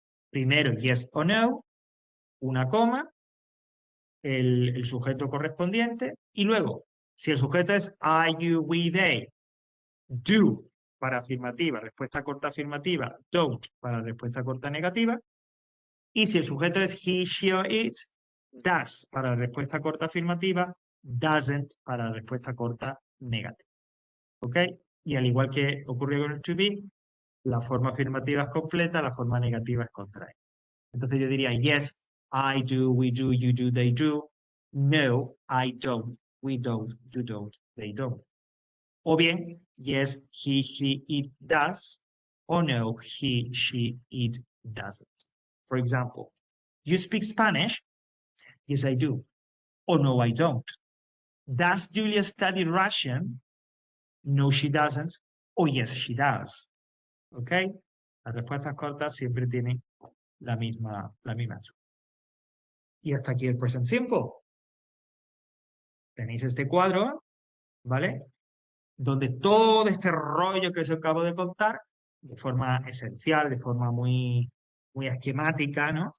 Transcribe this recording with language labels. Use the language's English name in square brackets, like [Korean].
[Spanish] Primero yes o no, una coma, el sujeto correspondiente, y luego, si el sujeto es I, you, we, they, do para afirmativa, respuesta corta afirmativa, don't para respuesta corta negativa, y si el sujeto es he, she or it, does para respuesta corta afirmativa, doesn't para respuesta corta negativa. ¿Ok? Y al igual que ocurrió con el to be, la forma afirmativa es completa, la forma negativa es contraria. Entonces yo diría, [English] yes, I do, we do, you do, they do. No, I don't, we don't, you don't, they don't. [Spanish] O bien, [English] yes, he, she, it does. O no, he, she, it doesn't. For example, you speak Spanish? Yes, I do. O no, I don't. Does Julia study Russian? No, she doesn't. O yes, she does. ¿Ok? [Spanish] Las respuestas cortas siempre tienen la misma estructura. Y hasta aquí el present simple. Tenéis este cuadro, ¿vale? Donde todo este rollo que os acabo de contar, de forma esencial, de forma muy esquemática, ¿no?